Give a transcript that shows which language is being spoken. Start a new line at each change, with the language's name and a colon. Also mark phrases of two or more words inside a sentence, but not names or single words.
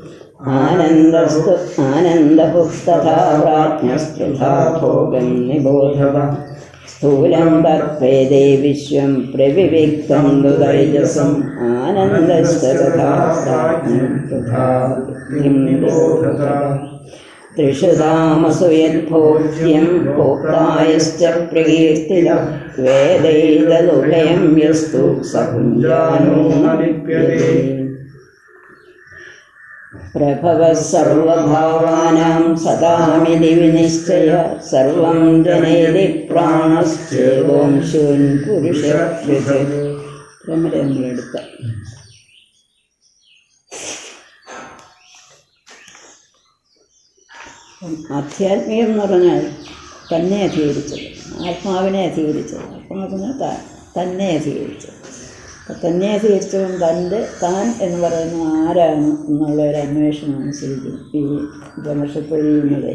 Sanskrit: आनन्दभुस्तथा प्राज्ञस्त्रिधा भोगं निबोधः स्थूलं तत्पेदे विश्वं प्रविविक्तं तु तैजसम् आनन्दस्तथा प्राज्ञं तथा निबोधः त्रिषु धामसु यद्भोज्यं भोक्तायश्च प्रकीर्तितः वेदैतदुभयं यस्तु स भुञ्जानो न लिप्यते प्रभवः सर्वभावानां सदामिति विनिश्चयः सर्वं जनयति प्राणश्चेदोंशून् पुरुषः पृथक्
Malayalam: നമ്മളെടുത്ത ആധ്യാത്മികം എന്ന് പറഞ്ഞാൽ തന്നെ അധികരിച്ചത്, ആത്മാവിനെ അധികരിച്ചത്. അപ്പം എന്ന് പറഞ്ഞാൽ തന്നെ അധികരിച്ചത്. അപ്പം തന്നെ അധികരിച്ചതും താൻ എന്ന് പറയുന്നത് ആരാണ് എന്നുള്ള ഒരു അന്വേഷണമാണ് ശരിക്കും ഈ ഉപനിഷത്തൊഴിയുന്നത്.